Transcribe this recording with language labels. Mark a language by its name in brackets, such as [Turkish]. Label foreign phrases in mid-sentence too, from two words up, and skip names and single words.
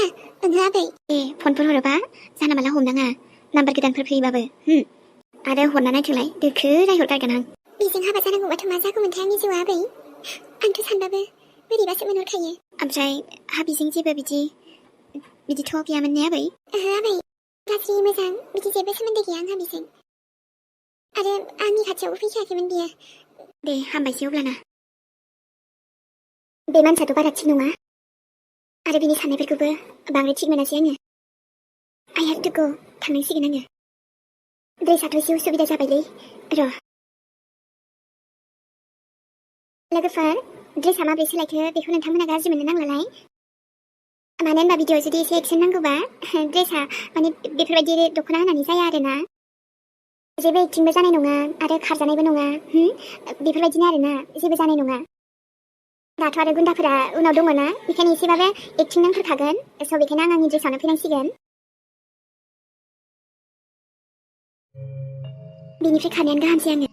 [Bodo] ओंहो आबै फनफोर हरोबा जानला मानला हमनाङा नाम्बार गोदानफोर फैयोबाबो आरो हरना नायथोंलाय दोखो रायहरगारगोन आं बेजों हाबा जानांगौबाथ' मा जागौमोनथाय आंनि जिउआ आबै आंथ' सानबाबो बोरैबासो मोनहरखायो ओमफ्राय हाबिजों जेबो बिदिथ' गैयामोन ने आबै ओहो आबै गाज्रि मोजां बिदि जेबो सोमोन्दो गैया आंहा बिजों आरो आंनि खाथियावबो फैखायाखैमोन बियो दे हामबायसै अब्लाना बे मानसियाथ' बारा थिग नङा आरो बिनि साननायफोरखौबो बांद्राय थिग मोनासै आङो [English] I have to go [Bodo] थांनांसिगोन आङो ड्रेसाथ' एसे उसुबिदा जाबायलै र' लोगोफोर ड्रेसा माबोरै सोलायखो बेखौ नोंथांमोना गाज्रि मोननो नांलालाय मानो होनबा भिडिअ'आव जुदि एसे एक्सन नांगौबा ड्रेसा माने बेफोरबायदि दख'ना होनानै जाया आरोना जेबो एक्टिंबो जानाय नङा आरो खारजानायबो नङा बेफोरबायदिनो आरोना जेबो जानाय नङा दाथ' आरो गुन्दाफोरा उनाव दङ ना बेखायनो एसेबाबो एक्टिं नांथारखागोन स' बेखायनो आं आंनि ड्रेसावनो फैनांसिगोन बेनिफ्राय खारनायानो गाहामसै आङो